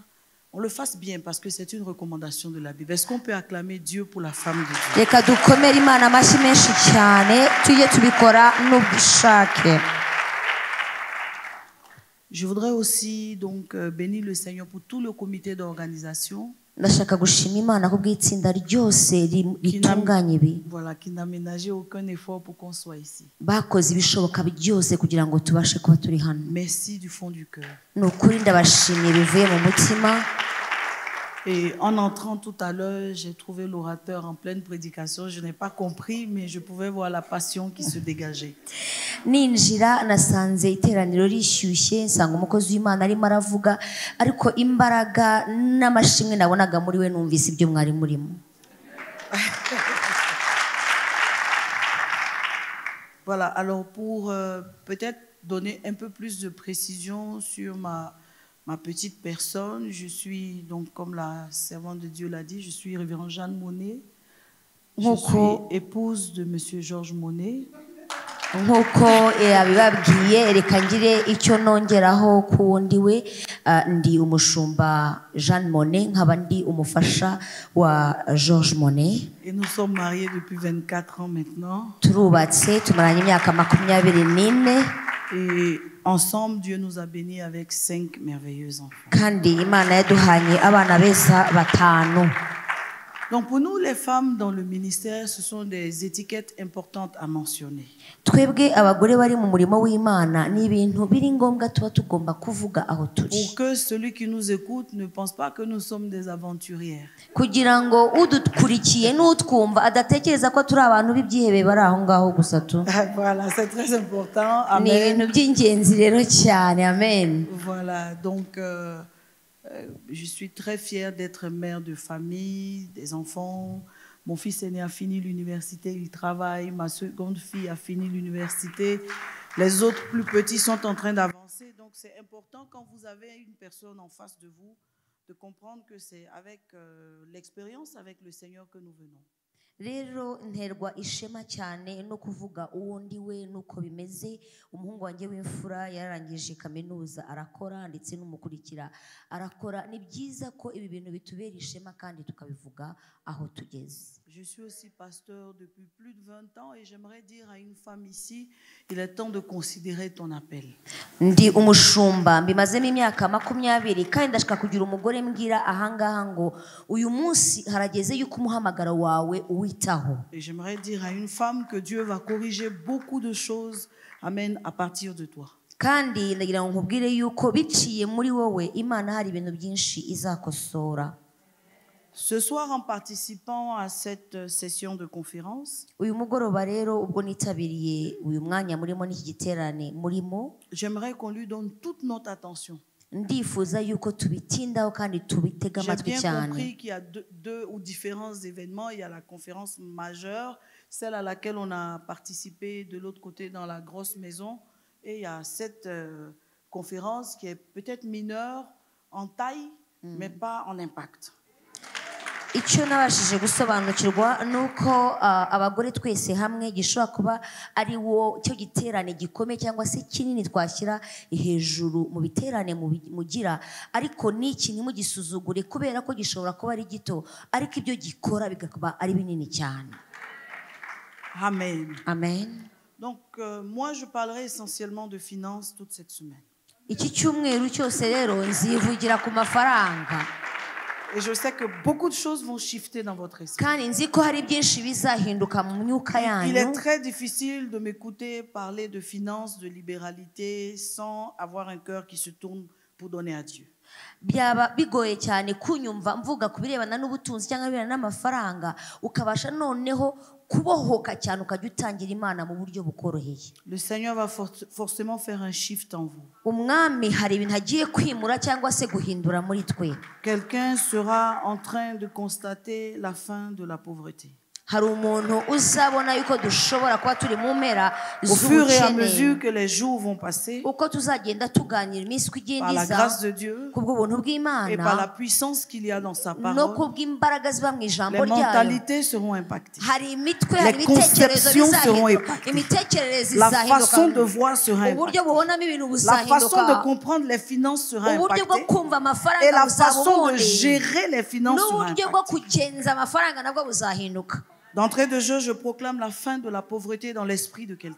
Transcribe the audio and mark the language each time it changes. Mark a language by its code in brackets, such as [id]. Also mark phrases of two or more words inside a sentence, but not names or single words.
[fr] On le fasse bien parce que c'est une recommandation de la Bible. Est-ce qu'on peut acclamer Dieu pour la femme de Dieu? Je voudrais aussi donc bénir le Seigneur pour tout le comité d'organisation. [rw] ndashaka gushima Imana kubw'itsinda ryose ritunganye ibi. [fr] Voilà, qui n'a ménagé aucun effort pour qu'on soit ici. [rw] Bakoze ibishoboka byose kugira ngo tubashe kuba turi hano. [fr] Merci du fond du cœur. [rw] Nukuri ndabashimiye bivuye mu mutima. [fr] Et en entrant tout à l'heure, j'ai trouvé l'orateur en pleine prédication. Je n'ai pas compris, mais je pouvais voir la passion qui se dégageait. [rw] Ninjira nasanze iteraniro rishyushye nsanga umukozi w'Imana arimo aravuga ariko imbaraga n'amashimwe nabonaga muri we numvise ibyo mwari murimo. [fr] Voilà, alors pour peut-être donner un peu plus de précision sur ma petite personne, je suis donc, comme la servante de Dieu l'a dit, je suis révérend Jeanne Monnet. Je suis épouse de Monsieur Georges Monnet. [rw] Nk'uko abibabwiye reka ngire icyo nongeraho ku wundi we ndi umushumba Jeanne Monnet nkaba ndi umufasha wa Georges Monnet. [fr] Et nous sommes mariés depuis 24 ans maintenant. [rw] Turubatse tumaranye imyaka 24. [fr] Et ensemble, Dieu nous a bénis avec 5 merveilleux enfants. [rw] Kandi Imana yaduhanye abana beza 5. [fr] Donc pour nous, les femmes dans le ministère, ce sont des étiquettes importantes à mentionner. [rw] Twebwe abagore bari mu murimo w'Imana ni ibintu biri ngombwa tuba tugomba kuvuga aho turi. [fr] Pour que celui qui nous écoute ne pense pas que nous sommes des aventurières. [rw] Kugira ngo udukurikiye n'utwumva adatekereza ko turi abantu b'ibyihebe bari aho ngaho gusa tu. [fr] Voilà, c'est très important. Amen. [rw] Ni ibintu by'ingenzi rero cyane. Amen. [fr] Voilà, donc je suis très fière d'être mère de famille, des enfants. Mon fils aîné a fini l'université, il travaille. Ma seconde fille a fini l'université. Les autres plus petits sont en train d'avancer. Donc c'est important quand vous avez une personne en face de vous de comprendre que c'est avec l'expérience avec le Seigneur que nous venons. [rw] Rero nterwa ishema cyane no kuvuga uwundi we nuko bimeze. Umuhungu wanjye w'imfura yararangije kaminuza arakora ndetse n'umukurikira arakora. Ni byiza ko ibi bintu bitubera ishema kandi tukabivuga aho tugeze. [fr] Je suis aussi pasteur depuis plus de 20 ans et j'aimerais dire à une femme ici, il est temps de considérer ton appel. [rw] Ndi umushumba mbimazemo imyaka 20 kandi ndashaka kugira umugore mbwira ahangaha ngo uyu munsi harageze yuko umuhamagaro wawe uwitaho. [fr] Et j'aimerais dire à une femme que Dieu va corriger beaucoup de choses, amen, à partir de toi. [rw] Kandi ndagira ngo nkubwire yuko biciye muri wowe Imana hari ibintu byinshi izakosora. [fr] Ce soir, en participant à cette session de conférence, j'aimerais qu'on lui donne toute notre attention. J'ai bien compris qu'il y a deux ou différents événements. Il y a la conférence majeure, celle à laquelle on a participé de l'autre côté dans la grosse maison. Et il y a cette conférence qui est peut-être mineure en taille, mais pas en impact. [rw] Icyo nabashije gusobanukirwa nuko abagore twese hamwe gishobora kuba ari wo cyo giterane gikomeye cyangwa se kinini twashyira hejuru mu biterane mugira, ariko niki ntimugisuzugure kubera ko gishobora kuba ari gito ariko ibyo gikora bigakaba ari binini cyane. Amen. Amen. [fr] Donc moi je parlerai essentiellement de finances toute cette semaine. [rw] Iki cyumweru cyose rero nzivugira ku mafaranga. [fr] Et je sais que beaucoup de choses vont shifter dans votre esprit. Il est très difficile de m'écouter parler de finances, de libéralité, sans avoir un cœur qui se tourne pour donner à Dieu. [rw] Byaba bigoye cyane kunyumva mvuga kubirebana n'ubutunzi cyangwa birebana n'amafaranga ukabasha noneho kubohoka cyane ukajya utangira Imana mu buryo bukoroheye. [fr] Le Seigneur va forcément faire un shift en vous. [rw] Umwami hari ibintu agiye kwimura cyangwa se guhindura muri twe. [fr] Quelqu'un sera en train de constater la fin de la pauvreté. [rw] Hari umuntu uzabona yuko dushobora kuba turi mu mpera [fr] au fur et à mesure que les jours vont passer, [rw] uko tuzagenda tuganira iminsi igenda [fr] par la grâce de Dieu [rw] kubw'ubuntu bw'Imana [fr] et par la puissance qu'il y a dans sa parole, [rw] no kubw'imbaraga ziba mu ijambo ryayo, [fr] les mentalités seront impactées, [rw] hari imitwe [fr] les conceptions seront impactées, la façon de voir sera impactée, la façon de comprendre les finances sera impactée et la façon de gérer les finances sera impactée. D'entrée de jeu, je proclame la fin de la pauvreté dans l'esprit de quelqu'un.